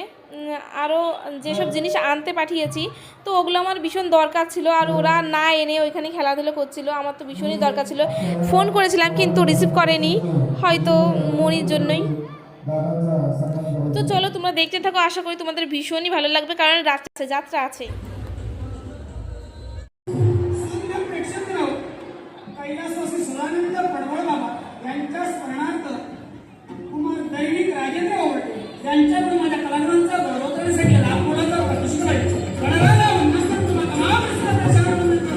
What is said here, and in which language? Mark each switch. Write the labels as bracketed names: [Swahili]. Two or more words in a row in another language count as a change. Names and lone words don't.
[Bangla] আরও যেসব জিনিস আনতে পাঠিয়েছি, তো ওগুলো আমার ভীষণ দরকার ছিল, আর ওরা না এনে ওইখানে খেলাধুলো করছিল। আমার তো ভীষণই দরকার ছিল, ফোন করেছিলাম কিন্তু রিসিভ করেনি, হয়তো মনির জন্যই। তো চলো তোমরা দেখতে থাকো, আশা করি তোমাদের ভীষণই ভালো লাগবে, কারণ যাত্রা আছে। [Marathi] कैलासवासी सदानंद पडवळ बाबा यांच्या स्मरणार्थ कुमार दैनिक राजेंद्र ओवटे यांच्याकडून माझ्या कलाकारांचा गौरवण्यासाठी लाभ मोलाचा प्रतिष्ठा आहे. गणरायाला वंदन करतो, तमाम प्रसाराला वंदन करतो.